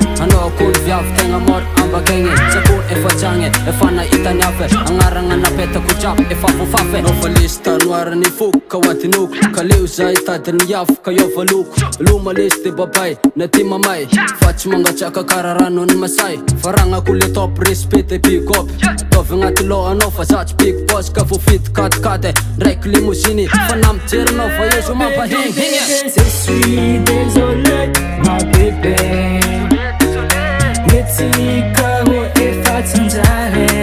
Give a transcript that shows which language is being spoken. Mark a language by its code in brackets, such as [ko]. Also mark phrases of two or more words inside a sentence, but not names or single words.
[mg] anao koa viavy tegna mora ambakegny Sakony efa tsy agny efa nahitany afy Agnaragna napetako jiaby efa voafafy Nao fa lisy tanoarany foko ka hoatinoko Ka leo za hitadiny miafy ka iova loko Loma lisy de babay na ty mamay Fa tsy mangatsiaka kara ranony masay Faragnako le [en] top respect [mg] e [en] big up [mg] Ataovy agnaty lo anao fa za tsy [en] big boss [mg] Ka voafidy katikate ndraiky limousine Fa namijerinao fa ezo mampahegny [fr] Je suis désolé ma bébé [mg] Netika hoe efa tsy anjara